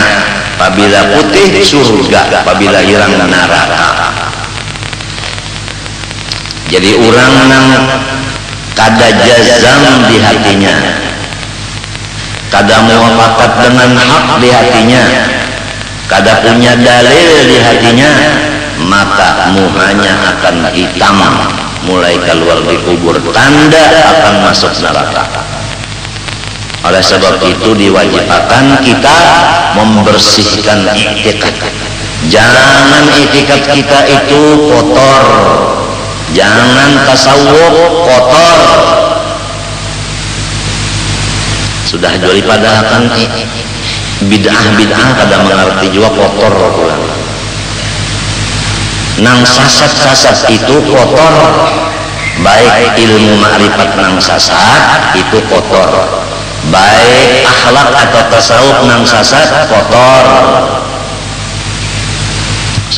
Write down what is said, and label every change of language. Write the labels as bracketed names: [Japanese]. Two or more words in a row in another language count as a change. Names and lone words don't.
[Indonesian] Apabila putih surga, apabila hilang neraka. [Banjar] Jadi orang nang kada jazam di hatinya, kada muafakat dengan hak di hatinya, kada punya dalil di hatinya, maka muhanya akan hitam mulai keluar di kubur, tanda akan masuk neraka. [Indonesian] Oleh sebab itu diwajibkan kita membersihkan i'tikad. Jangan i'tikad kita itu kotor, jangan tasawuf kotor. [Banjar] Sudah jadi padahal kan bid'ah kada mengerti juga kotor pulang. Nang sasat itu kotor, baik ilmu ma'rifat nang sasat itu kotor, baik akhlak atau tasawuf nang sasat kotor.